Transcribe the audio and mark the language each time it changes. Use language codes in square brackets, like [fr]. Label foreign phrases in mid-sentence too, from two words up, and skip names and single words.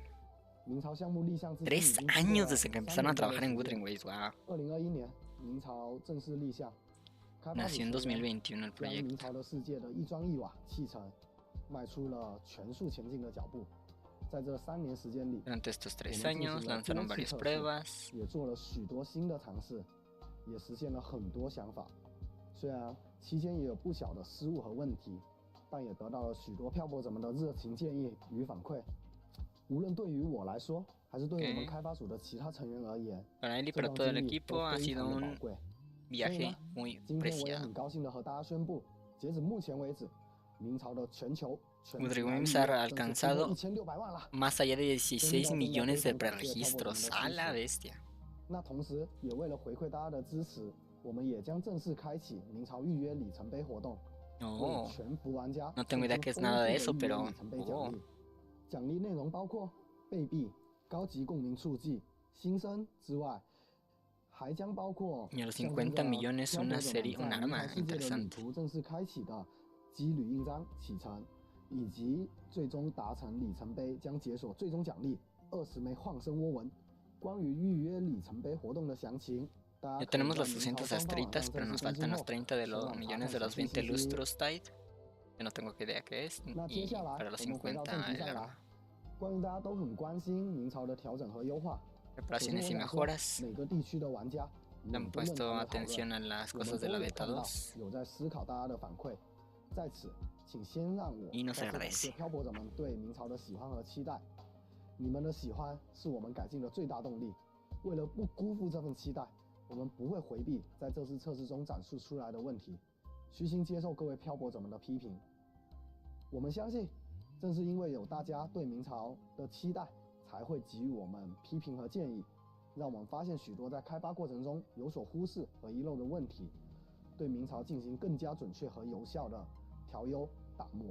[es] 3 años desde que empezaron a trabajar en Wuthering Waves, wow. Nació en 2021 el proyecto. Durante estos 3 años lanzaron varias pruebas. [zh] 虽然期间也有不小的失误和问题，但也得到了许多漂泊者们的热情建议与反馈。无论对于我来说，还是对我们开发组的其他成员而言，这段经历都非常的宝贵。所以呢，今天我也很高兴的和大家宣布，截止目前为止，明朝的全球 [es] Wuthering Waves ha alcanzado más allá de 16 millones de preregistros. ¡A la bestia! [zh] 那同时，也为了回馈大家的支持。 我们也将正式开启明朝预约里程碑活动，为全服玩家 [es] no tengo idea que es nada de eso, pero [zh] 奖励内容包括贝币、高级共鸣触记、新生之外，还将包括 [es] y a los 50 millones una serie, un arma interesante. [zh] 正式开启的机旅印章启程，以及最终达成里程碑将解锁最终奖励20枚晃生涡纹。关于预约里程碑活动的详情。 [es] Ya tenemos las 200 estrellitas, pero nos faltan los 30 de los millones de los 20 lustros Tide. Que no tengo idea qué es. Y para los 50 el arma. Reparaciones y mejoras. Han puesto atención a las cosas de la beta 2. Y nos agradece. [zh] 你们的喜欢是我们改进的最大动力。为了不辜负这份期待。我们不会回避在这次测试中展示出来的问题，虚心接受各位漂泊者们的批评。我们相信，正是因为有大家对明朝的期待， 才会给予我们批评和建议，让我们发现许多在开发过程中有所忽视和遗漏的问题，对明朝进行更加准确和有效的调优打磨。